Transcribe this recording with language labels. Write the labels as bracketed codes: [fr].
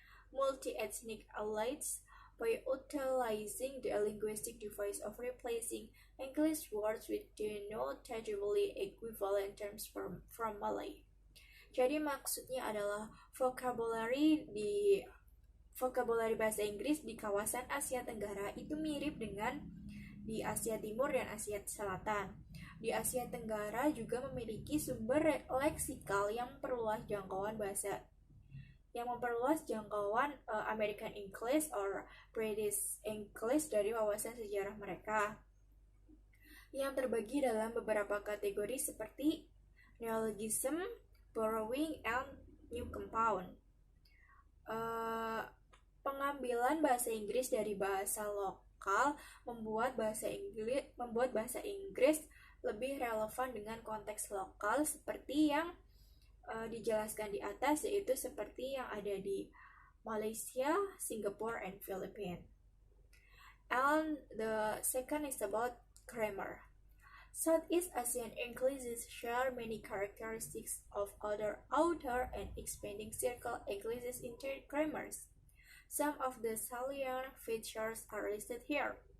[en] multi-ethnic elites by utilizing the linguistic device of replacing English words with denotatively equivalent terms from Malay. [id] Jadi maksudnya adalah vocabulary bahasa Inggris di kawasan Asia Tenggara itu mirip dengan di Asia Timur dan Asia Selatan. Di Asia Tenggara juga memiliki sumber leksikal yang memperluas jangkauan [en] American English or British English [id] dari wawasan sejarah mereka, yang terbagi dalam beberapa kategori seperti [en] neologism, borrowing, and new compound. [id] Pengambilan bahasa Inggris dari bahasa lokal membuat bahasa Inggris lebih relevan dengan konteks lokal seperti yang dijelaskan di atas, yaitu seperti yang ada di Malaysia, Singapore, and Philippines. [en] And the second is about grammar. Southeast Asian Englishes share many characteristics of other outer and expanding circle Englishes in their grammars. Some of the salient features are listed here.